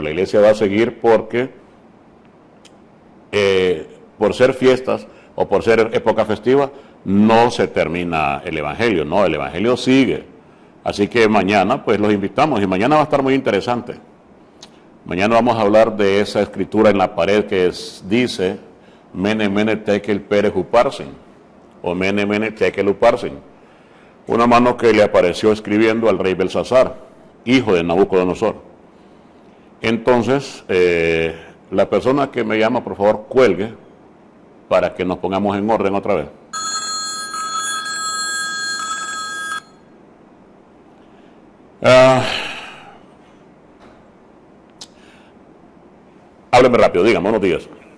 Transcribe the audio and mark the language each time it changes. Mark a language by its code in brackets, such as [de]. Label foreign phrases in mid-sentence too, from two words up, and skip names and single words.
[es] La iglesia va a seguir porque por ser fiestas o por ser época festiva, no se termina el Evangelio, no, el Evangelio sigue. Así que mañana, pues los invitamos y mañana va a estar muy interesante. Mañana vamos a hablar de esa escritura en la pared que dice, [arc] Mene, Mene, Tekel, Pere, Uparsin, o Mene, Mene, Tekel, Uparsin. [es] Una mano que le apareció escribiendo al rey Belsasar, hijo de Nabucodonosor. Entonces, la persona que me llama, por favor, cuelgue para que nos pongamos en orden otra vez. Hábleme rápido, dígame, buenos días.